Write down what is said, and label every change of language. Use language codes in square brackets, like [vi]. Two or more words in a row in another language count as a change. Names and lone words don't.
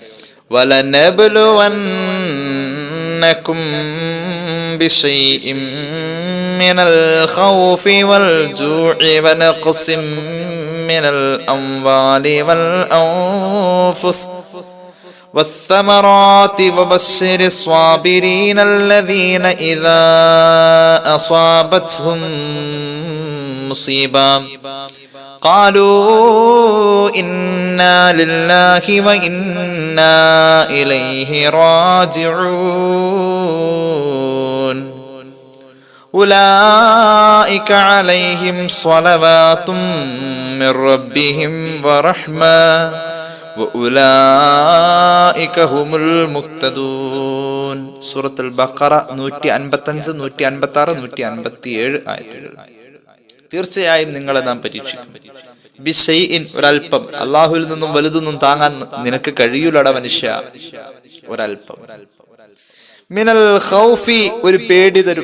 [ar] ولنبلونكم بشيء من الخوف والجوع ونقص من الأموال والأنفس والثمرات وبشر الصابرين الذين إذا أصابتهم مصيبة قالوا إنا لله وإنا إليه راجعون أولئك عليهم صلوات من ربهم ورحمة وأولئك هم المهتدون. [ml] സൂറത്തുൽ ബഖറ 155, 156, 157 ആയത്തുകൾ. തീർച്ചയായും നിങ്ങളെ നാം പരീക്ഷിക്കും. ബിശൈഇൻ, ഒരൽപ്പം. അള്ളാഹുവിൽ നിന്നും വലുതൊന്നും താങ്ങാൻ നിനക്ക് കഴിയൂലട മനുഷ്യ. ഒരൽപ്പം. [ar] من الخوف, [ml] ഒരു പേടി തരും.